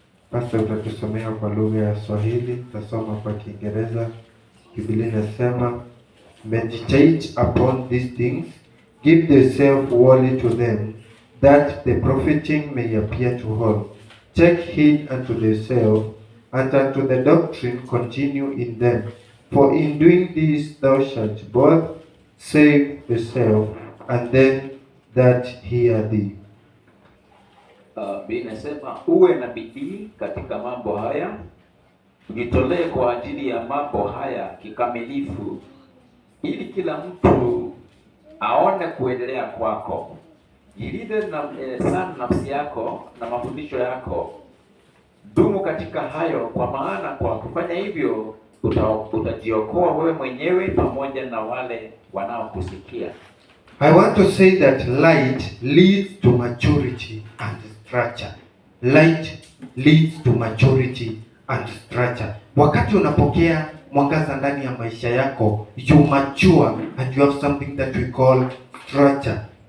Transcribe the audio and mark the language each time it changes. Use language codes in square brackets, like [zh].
[sw] Pastor utatusomea kwa lugha ya Swahili, tutasoma kwa Kiingereza. Biblia inasema, [en] meditate upon these things, give yourself wholly to them, that the profiting may appear to all. Take heed unto yourself, and unto the doctrine continue in them. For in doing this thou shalt both save yourself and them that hear thee. [sw] Inasema uwe na bidii katika mambo haya, ujitolee kwa ajili ya mambo haya kikamilifu, ili kila mtu aone kuendelea kwako. Jilinde sana nafsi yako na mafundisho yako. Dumu katika hayo, kwa maana kwa kufanya hivyo utajiokoa wewe mwenyewe pamoja na wale wanaokusikia. [en] I want to say that light leads to maturity and stature. Light leads to maturity and stature. [sw] Wakati unapokea mwangaza ndani ya maisha yako, [en] you mature and you have something that we call stature.